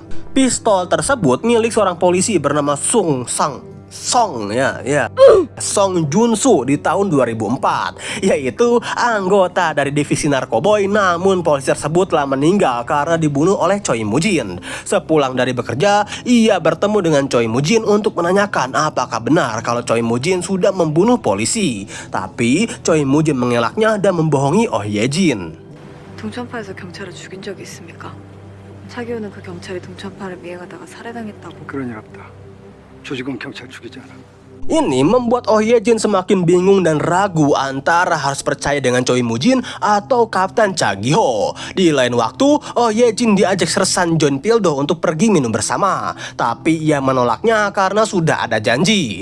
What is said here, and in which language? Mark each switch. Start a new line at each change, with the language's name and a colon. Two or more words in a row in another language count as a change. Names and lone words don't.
Indonesian: Pistol tersebut milik seorang polisi bernama Song Jun-soo di tahun 2004, yaitu anggota dari divisi narkoboy. Namun polisi tersebut telah meninggal karena dibunuh oleh Choi Mo-jin. Sepulang dari bekerja, ia bertemu dengan Choi Mo-jin untuk menanyakan apakah benar kalau Choi Mo-jin sudah membunuh polisi. Tapi Choi Mo-jin mengelaknya dan membohongi Oh Ye-jin.
Korean: 동천파에서 경찰을 죽인 적이 있습니까? 차기호는 그 경찰이 동천파를 미행하다가 살해당했다고. 그런 일 없다. 조직은 경찰 죽이지 않아.
Indonesian: Ini membuat Oh Ye-jin semakin bingung dan ragu antara harus percaya dengan Choi Mo-jin atau Kapten Cha Gi-ho. Di lain waktu, Oh Ye-jin diajak Sersan John Pildo untuk pergi minum bersama, tapi ia menolaknya karena sudah ada janji.